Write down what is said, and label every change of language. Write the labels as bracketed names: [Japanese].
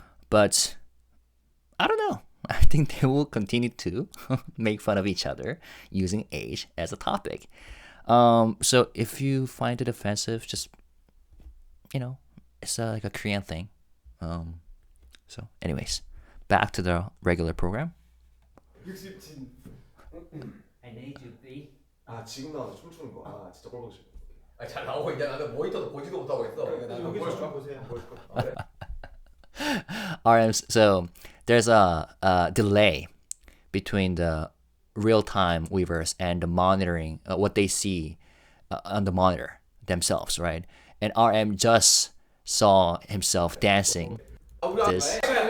[English] But I don't know. I think they will continue to make fun of each other using age as a topic. So if you find it offensive, just, it's like a Korean thing. So anyways, back to the regular program. [Korean] 60진 [English] I need you be. [Korean] 아 지금 나와서 춤추는 거. 아 진짜 꼴보기 싫어. 잘 나오고 있냐? 나는 모니터도 보지도 못하고 있어. 여기서 좀 보세요. 보여줄까? [English] RM, so there's a delay between the real-time Weverse and the monitoring, what they see on the monitor themselves, right? And RM just saw himself dancing this,